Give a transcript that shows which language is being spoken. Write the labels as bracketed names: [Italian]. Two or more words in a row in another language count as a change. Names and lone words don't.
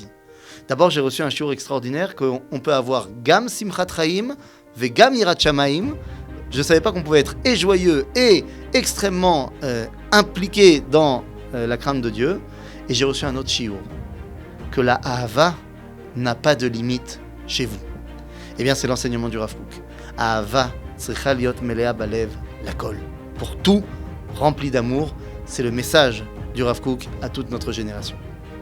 [French] D'abord, j'ai reçu un shiur extraordinaire qu'on peut avoir [Hebrew] גם שמחת חיים וגם יראת שמים. [French] Je ne savais pas qu'on pouvait être et joyeux et extrêmement impliqué dans la crainte de Dieu. Et j'ai reçu un autre shiur, que la Ahava n'a pas de limite chez vous. Eh bien, c'est l'enseignement du Rav Kook. [Hebrew] אהבה צריכה להיות מלאה בלב לכל. [French] Pour tout, rempli d'amour, c'est le message du Rav Kook à toute notre génération.